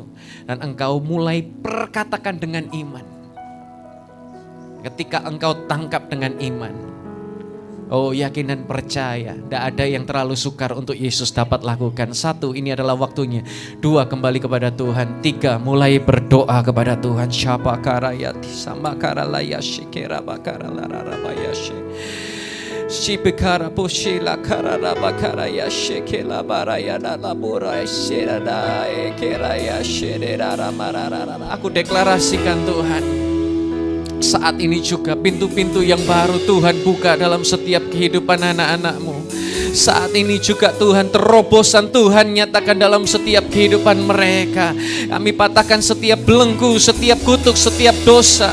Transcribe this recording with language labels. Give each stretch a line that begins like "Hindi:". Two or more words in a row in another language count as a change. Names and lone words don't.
Indonesian: Dan engkau mulai perkatakan dengan iman. Ketika engkau tangkap dengan iman, oh yakin dan percaya, tidak ada yang terlalu sukar untuk Yesus dapat lakukan. 1, ini adalah waktunya. 2, kembali kepada Tuhan. 3, mulai berdoa kepada Tuhan. Syapa karayati sama karalayashe kerabakara lararabayashe. Shibikara pushila kararabakarayashe kelabarayana laburayshiradae kerayashiraramararara. Aku deklarasikan Tuhan, saat ini juga pintu-pintu yang baru Tuhan buka dalam setiap kehidupan anak-anak-Mu. Saat ini juga Tuhan, terobosan Tuhan nyatakan dalam setiap kehidupan mereka. Kami patahkan setiap belenggu, setiap kutuk, setiap dosa.